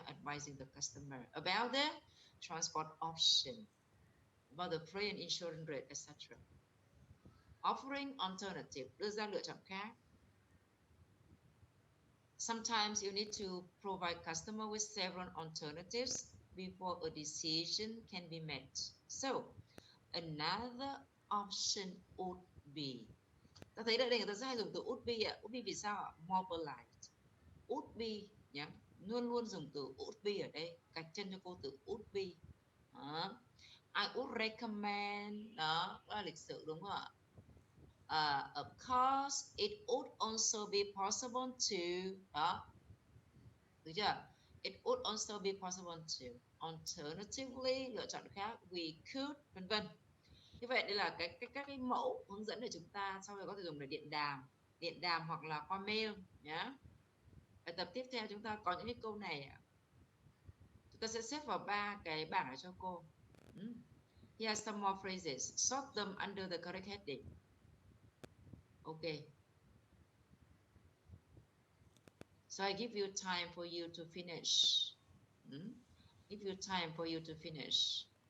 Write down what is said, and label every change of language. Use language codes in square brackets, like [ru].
[en] Advising the customer about the transport option, about the freight and insurance rate, etc. Offering alternative, [vi] đưa ra lựa chọn khác. [en] Sometimes you need to provide customer with several alternatives before a decision can be made. So, another option would be. [vi] Ta thấy ở đây người ta sẽ hay dùng từ would be ạ. Would be vì sao ạ? [en] More polite. [vi] Would be nhé. Luôn luôn dùng từ would be ở đây. Gạch chân cho cô từ would be. [en] I would recommend. [vi] Đó là lịch sự đúng không ạ? [en] Of course, it would also be possible to. [vi] Đó. Được chưa? [en] It would also be possible to. Alternatively, [vi] lựa chọn khác. [en] We could, [vi] vân vân. Như vậy đây là các cái mẫu hướng dẫn để chúng ta sau này có thể dùng để điện đàm hoặc là qua mail nhé. Bài tập tiếp theo chúng ta có những cái câu này. Chúng ta sẽ xếp vào 3 cái bảng này cho cô. [en] Here are some more phrases. Sort them under the correct heading. Okay. So I give you time for you to finish. Give you time for you to finish.